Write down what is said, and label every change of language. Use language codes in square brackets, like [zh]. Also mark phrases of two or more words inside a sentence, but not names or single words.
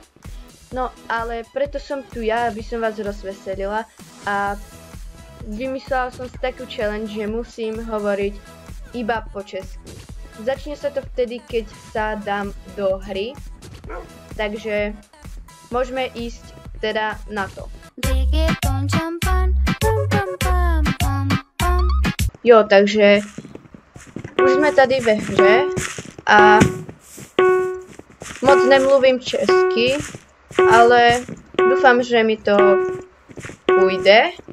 [sk] No, ale preto som tu ja, aby som vás rozveselila a vymyslela som si takú challenge, že musím hovoriť iba po česky. Začne sa to vtedy, keď sa dám do hry, takže môžeme ísť teda na to. [cs] Jo, takže už jsme tady ve hře a moc nemluvím česky, ale doufám, že mi to půjde.